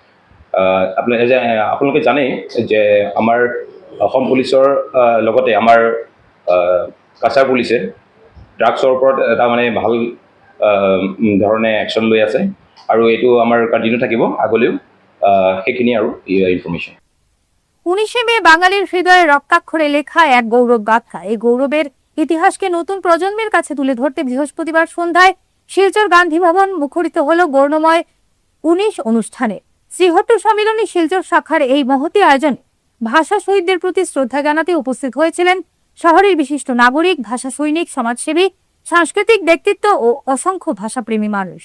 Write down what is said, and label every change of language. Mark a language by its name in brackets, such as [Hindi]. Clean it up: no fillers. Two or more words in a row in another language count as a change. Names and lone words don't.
[Assamese] আপোনালোকে জানেই যে আমাৰ অসম পুলিচৰ লগতে আমাৰ কাছাৰ পুলিচে ড্ৰাগছৰ ওপৰত এটা মানে ভাল ধৰণে একশ্যন লৈ আছে, আৰু এইটো আমাৰ কণ্টিনিউ থাকিব আগলৈও। সেইখিনি আৰু ইনফৰমেশ্যন। [Bangla] 19শে মে বাঙালির হৃদয়ে রক্তাক্ষরে লেখা এক গৌরব গাথা। এই গৌরবের ইতিহাসকে নতুন প্রজন্মের কাছে তুলে ধরতে বৃহস্পতিবার সন্ধ্যায় শিলচর গান্ধী ভবন মুখরিত হল বর্ণময় 19 অনুষ্ঠানে। শ্রীহট্ট সম্মিলনী শিলচর শাখার এই মহতী আয়োজনে ভাষা শহীদদের প্রতি শ্রদ্ধা জানাতে উপস্থিত হয়েছিলেন শহরের বিশিষ্ট নাগরিক, ভাষা সৈনিক, সমাজসেবী, সাংস্কৃতিক ব্যক্তিত্ব ও অসংখ্য ভাষাপ্রেমী মানুষ।